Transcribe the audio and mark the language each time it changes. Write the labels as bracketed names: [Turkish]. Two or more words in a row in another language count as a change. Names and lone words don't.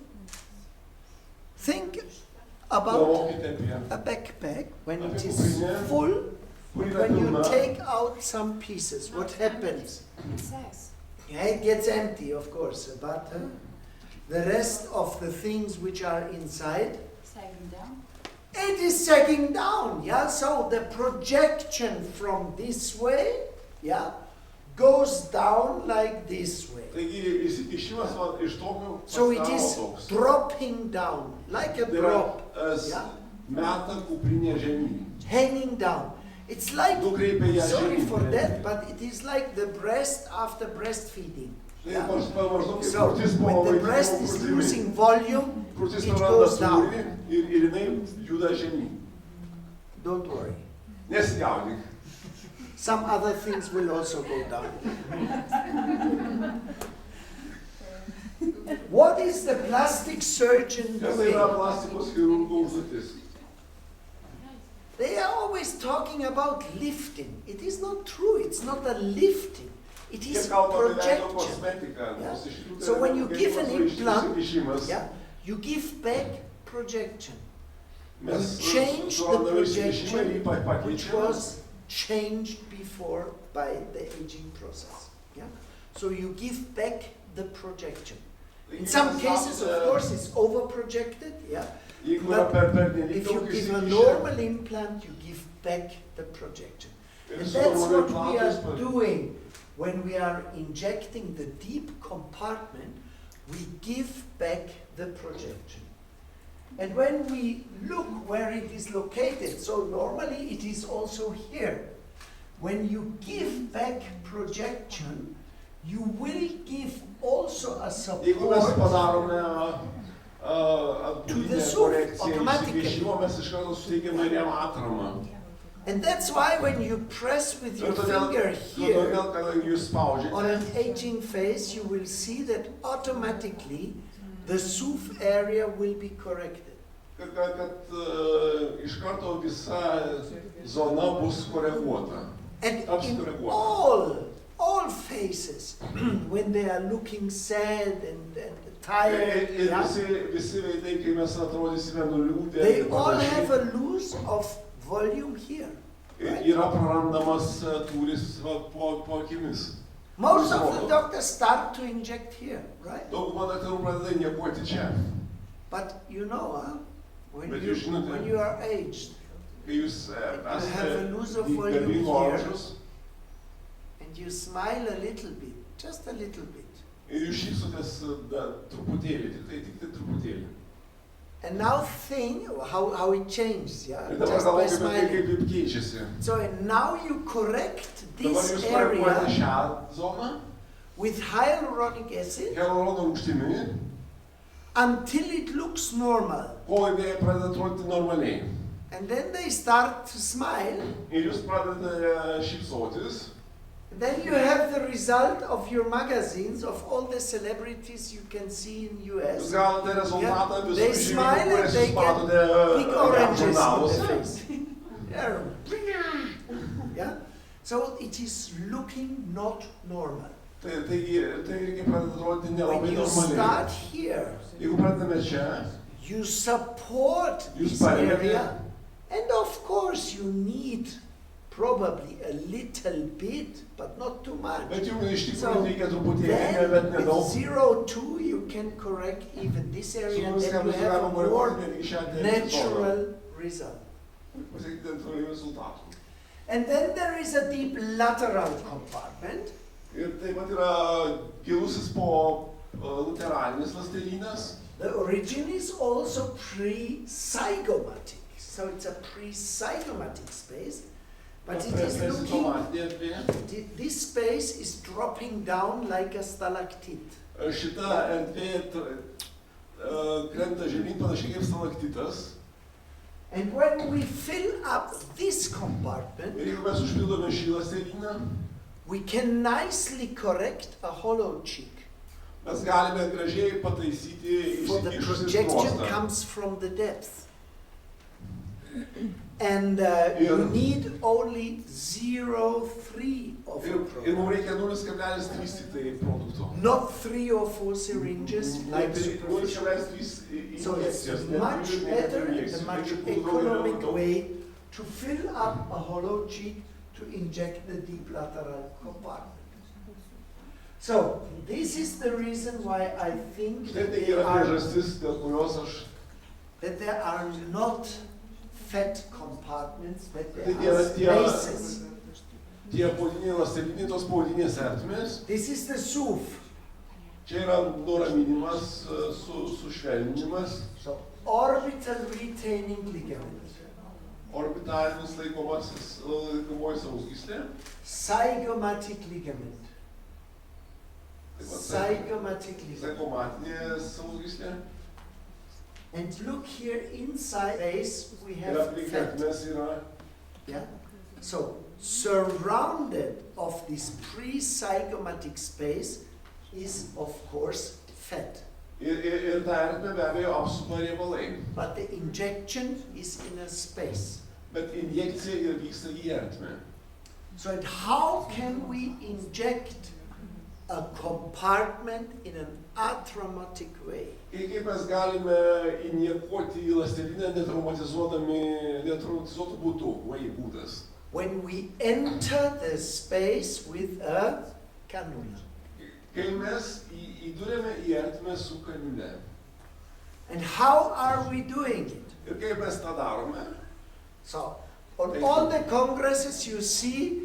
[English] Think about a backpack when it is full, when you take out some pieces, what happens? It says. Yeah, it gets empty, of course, but the rest of the things which are inside, Sagging down. it is sagging down, yeah? So the projection from this way, yeah, goes down like this way. [Lithuanian] Taigi įsikišimas iš tokio [English] So it [Lithuanian] pasidaro [English] is [Lithuanian] toks. [English] dropping down, like a [Lithuanian] Tai yra [English] drop, yeah? [Lithuanian] meta kuprinė žemyn. [English] Hanging down. It's like, [Lithuanian] Nukreipia ją [English] sorry [Lithuanian] žemyn. [English] for that, but it is like the breast after breastfeeding. [Lithuanian] Tai [English] Yeah? [Lithuanian] maždaug kaip [English] So [Lithuanian] krūtis po [English] when the breast [Lithuanian] maitinimo [English] is [Lithuanian] krūtimi. [English] losing volume, [Lithuanian] Krūtis [English] it [Lithuanian] praranda [English] goes down. [Lithuanian] svorį ir jinai juda žemyn. [English] Don't worry. [Lithuanian] Nesijaudink. [English] Some other things will also go down. What is the plastic surgeon [Lithuanian] Kas [English] doing? [Lithuanian] yra plastikos chirurgo užduotis? [English] They are always talking about lifting. It is not true. It's not a lifting. It [Lithuanian] Jie [English] is [Lithuanian] kalba apie veido [English] projection. [Lithuanian] kosmetiką. [English] Yeah. [Lithuanian] nors iš tikrųjų tai [English] So [Lithuanian] yra [English] when you give an [Lithuanian] kiekvienas [English] implant, [Lithuanian] įsikišimas. [English] Yeah, you give back projection. [Lithuanian] Mes [English] You change the [Lithuanian] surandame įsikišimą [English] projection [Lithuanian] ir jį [English] which [Lithuanian] pakeičiame. [English] was changed before by the aging process. Yeah? So you give back the projection. In some cases, of course, it's over projected. Yeah? [Lithuanian] Jeigu yra pernelyg [English] If you [Lithuanian] daug [English] give a [Lithuanian] įsikišę, [English] normal implant, you give back the projection. [Lithuanian] ir [English] And [Lithuanian] su [English] that's [Lithuanian] normaliu [English] what we [Lithuanian] implantu [English] are doing when we are injecting the deep compartment. We give back the projection. And when we look where it is located, so normally it is also here. When you give back projection, you will give also a [Lithuanian] Jeigu mes [English] support. [Lithuanian] padarome atbulinę [English] soup, [Lithuanian] korekciją [English] automatically. [Lithuanian] įsikišimo, mes iš karto suteikiame ir jam atramą. [English] And that's why when you press with your [Lithuanian] Ir todėl, [English] finger here [Lithuanian] todėl, kadangi jūs [English] on [Lithuanian] spaudžiate, [English] an aging face, you will see that automatically the SUF area will be corrected. [Lithuanian] kad iš karto visa zona bus koreguota. [English] And That's in correct one. all faces, when they are looking sad and tired, [Lithuanian] Ir [English] yeah, [Lithuanian] visi veidai, kai mes atrodysime nuliūdę, [English] they [Lithuanian] ir [English] all have [Lithuanian] panašiai, [English] a loss of volume here. [Lithuanian] yra prarandamas tūris po akimis. [English] Most of the doctors start to inject here, right? [Lithuanian] Dauguma daktarų pradeda injekuoti čia. [English] But you know, huh? When [Lithuanian] Bet [English] you, [Lithuanian] jūs žinote, [English] when you are aged [Lithuanian] kai jūs [English] have a loss of volume [Lithuanian] garbingo [English] here. [Lithuanian] amžiaus [English] and you smile a little bit, just a little bit, [Lithuanian] ir jūs šypsotės truputėlį, tik tai truputėlį. [English] and now think how it changes, yeah, [Lithuanian] Ir dabar [English] just by [Lithuanian] galvokime, [English] smiling. [Lithuanian] kaip keičiasi. [English] So and now you correct [Lithuanian] Dabar [English] this [Lithuanian] jūs koreguojate [English] area [Lithuanian] šią zoną, [English] with hyaluronic acid [Lithuanian] hialurono rūgštimi, [English] until it looks normal. [Lithuanian] kol jinai pradeda atrodyti normaliai. [English] And then they start to smile. [Lithuanian] Ir jūs pradedate šypsotis. [English] Then you have the result of your magazines, of all the celebrities you can see in [Lithuanian] Jūs [English] US. [Lithuanian] gaunate rezultatą visų [English] They [Lithuanian] žymių, [English] smile and [Lithuanian] kurias [English] they [Lithuanian] jūs [English] get [Lithuanian] matote [English] big oranges in the [Lithuanian] žurnaluose. [English] face. Yeah. Yeah? So it is looking not normal. [Lithuanian] Tai irgi pradeda atrodyti [English] When [Lithuanian] nelabai [English] you start [Lithuanian] normaliai. [English] here, [Lithuanian] Jeigu pradedame čia, [English] you support [Lithuanian] Jūs [English] this [Lithuanian] paremiate. [English] area, and of course you need probably a little bit, but not too much. [Lithuanian] bet jums iš [English] So [Lithuanian] tikrųjų reikia truputėlį, [English] then [Lithuanian] bet [English] with [Lithuanian] nedaug. [English] 0.2 you can correct even this [Lithuanian] Su [English] area, and [Lithuanian] viską [English] then you [Lithuanian] bus [English] have a [Lithuanian] galima [English] more [Lithuanian] koreguoti netgi šią zoną. [English] natural result. [Lithuanian] Pasiekti natūralių rezultatų. [English] And then there is a deep lateral compartment. [Lithuanian] Ir taip pat yra gilusis po lateralinis ląstelynas. [English] The origin is also pre-zygomatic. So it's a pre-zygomatic space, but it is looking, [Lithuanian] Prezitomatinė erdvė. [English] this space is dropping down like a stalactite. [Lithuanian] Šita erdvė krenta žemyn panašiai kaip stalaktitas. [English] And when we fill up this compartment, [Lithuanian] Ir jeigu mes užpildome šį ląstelyną, [English] we can nicely correct a hollow cheek. [Lithuanian] mes galime gražiai pataisyti [English] For the [Lithuanian] išsikišusį [English] projection [Lithuanian] skruostą. [English] comes from the depth. And you need only 0.3 of a [Lithuanian] Ir mums [English] product. [Lithuanian] reikia 0,3 tik tai produkto. [English] Not 3 or 4 syringes like superficial. [Lithuanian] 0,3 [English] So it's [Lithuanian] injekcijas. [English] much better and a much economic way to fill up a hollow cheek to inject the deep lateral compartment. So this is the reason why I think [Lithuanian] Štai tai yra [English] that [Lithuanian] priežastis, dėl kurios aš [English] there are not fat compartments, but [Lithuanian] Tai [English] there are [Lithuanian] tie- [English] spaces. [Lithuanian] tie podiniai ląsteliniai, tos podinės ertmės, [English] This is the SUF. [Lithuanian] čia yra nuraminimas, sušvelninimas, [English] So orbital retaining ligament, [Lithuanian] orbitalinis laikomoji sausgyslė, [English] zygomatic ligament, [Lithuanian] taip pat [English] zygomatic ligament. [Lithuanian] zaikomatinė sausgyslė. [English] And look here inside space we [Lithuanian] Ir [English] have [Lithuanian] aplink [English] fat. [Lithuanian] ertmės yra [English] Yeah. So surrounded of this pre-zygomatic space is of course fat. [Lithuanian] ir ta ertmė be abejo apsupa riebalai. [English] But the injection is in a space. [Lithuanian] Bet injekcija ir vyksta į ertmę. [English] So and how can we inject a compartment in an atraumatic way? [Lithuanian] Ir kaip mes galime injekuoti į ląstelinę netraumatizuotų būdas. [English] When we enter the space with a cannula. [Lithuanian] Kai mes įdurėme į ertmę su kaniule. [English] And how are we doing it? [Lithuanian] Ir kaip mes tą darome, [English] So on all the congresses you see